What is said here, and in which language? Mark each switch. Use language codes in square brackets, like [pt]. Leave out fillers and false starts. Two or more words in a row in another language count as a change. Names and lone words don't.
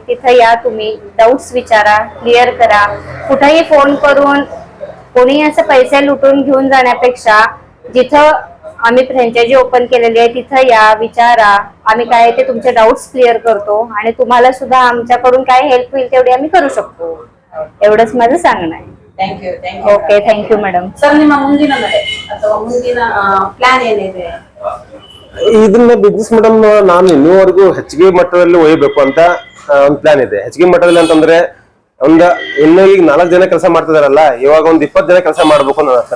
[mr] तिथं या, तुम्ही डाऊट्स विचारा, क्लिअर करा. कुठेही फोन करून कोणी असं पैसे लुटून घेऊन जाण्यापेक्षा जिथं आम्ही [en] franchise open [mr] केलेली आहे तिथं या, विचारा. आम्ही काय ते तुमचे [en] doubts clear [mr] करतो आणि तुम्हाला सुद्धा आमच्याकडून काय हेल्प होईल तेवढी आम्ही करू शकतो. एवढंच माझं सांगणं आहे. [en] thank you. okay, thank you madam. [kn] ಸರ್, ನಿಮ್ಮ ಮುಂದಿನ ನಡೆ ಅಥವಾ ಮುಂದಿನ ಪ್ಲಾನ್ ಏನಿದೆ? ಇದನ್ನ [en] ಬಿಸ್ನೆಸ್ ಮೇಡಮ್ [kn] ನಾನು ಇನ್ನೂವರೆಗೂ ಹೆಚ್ಚಿಗೆ ಮಟ್ಟದಲ್ಲಿ ಒಯ್ಯಬೇಕು ಅಂತ ಒಂದು ಪ್ಲಾನ್ ಇದೆ. ಹೆಚ್ಚಿಗೆ ಮಟ್ಟದಲ್ಲಿ ಅಂತಂದ್ರೆ ಇನ್ನು ಈಗ 4 ಜನ ಕೆಲಸ ಮಾಡ್ತಿದಾರಲ್ಲ, ಇವಾಗ ಒಂದು 20 ಜನ ಕೆಲಸ ಮಾಡ್ಬೇಕು ನನ್ನ ಹತ್ರ.